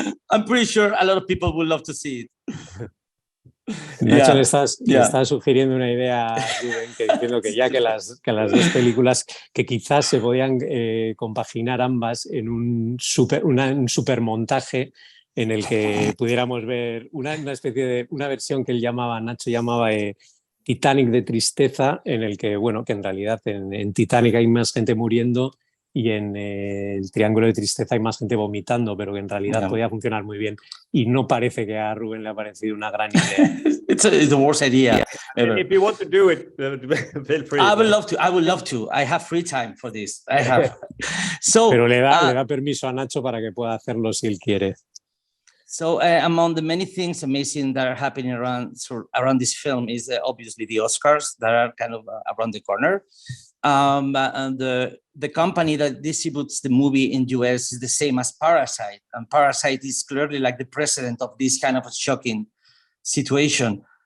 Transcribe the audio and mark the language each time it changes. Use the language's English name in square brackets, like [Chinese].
[English] I'm pretty sure a lot of people would love to see it. [Spanish] Nacho, le estás sugiriendo una idea a Ruben, diciendo que ya que las dos películas, que quizás se podían compaginar ambas en un supermontaje en el que pudiéramos ver una versión que Nacho llamaba Titanic de tristeza, en el que, bueno, que en realidad en Titanic hay más gente muriendo y en el Triángulo de Tristeza hay más gente vomitando, pero que en realidad podía funcionar muy bien. Y no parece que a Ruben le ha parecido una gran idea. [English] It's the worst idea ever. If you want to do it, feel free. I would love to. I have free time for this. I have. So, [Spanish] pero le da permiso a Nacho para que pueda hacerlo si él quiere. [English] So among the many things amazing that are happening around this film is obviously the Oscars that are kind of around the corner. And the company that distributes the movie in US is the same as Parasite, and Parasite is clearly like the precedent of this kind of a shocking situation.